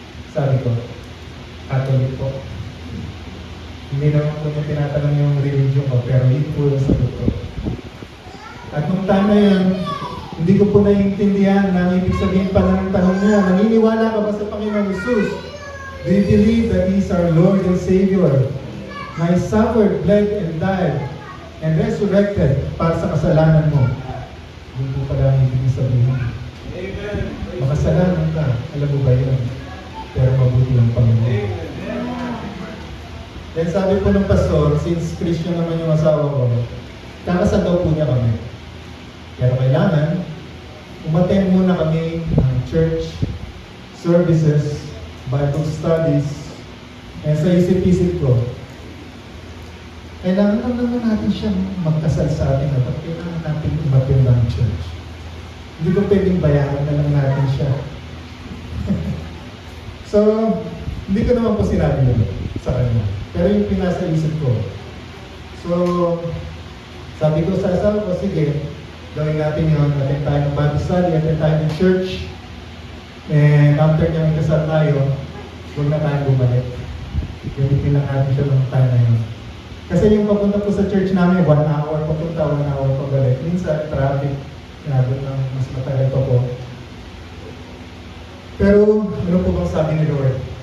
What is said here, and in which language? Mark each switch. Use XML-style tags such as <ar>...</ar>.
<tl>Sabi ko, Catholic po. Hindi naman po niya tinatanong yung religion ko, pero yun po yung sagot ko. At nung time na yun, hindi ko po naiintindihan na ang ibig sabihin pala ng tanong niya, naniniwala ka ba sa Panginoon Jesus?</tl> <en>Do you believe that He is our Lord and Savior? Na He suffered, bled, and died, and resurrected</en> <tl>para sa kasalanan mo. Yun po pala ang ibig sabihin. Amen. Makasalanan ka, alam mo ba yun? Pero mabuti ang Panginoon. Then sabi po ng pastor, since Christian naman yung asawa ko, kakasal daw po niya kami. Pero kailangan, umattend muna kami ng church services, Bible studies, and sa isip-isip ko, kailangan naman natin siyang magkasal sa atin at kailangan natin umattend ng church. Hindi ko pwedeng bayaran na lang natin siya. So, hindi ko naman po sinabi yun sa kanya. Pero yung pinasa isip ko. So, sabi ko sa asawa ko, sige, gawin natin yun. Attend tayo ng Bible study, attend tayo ng church. And after niyang kasal tayo, huwag na tayong bumalik. Gamitin lang natin siya ng time na yun. Kasi yung papunta po sa church namin, 1 hour papunta, 1 hour pabalik. Minsan, traffic, inabot ng mas matagal pa po. Pero, ano po bang sabi ni Lord?</tl>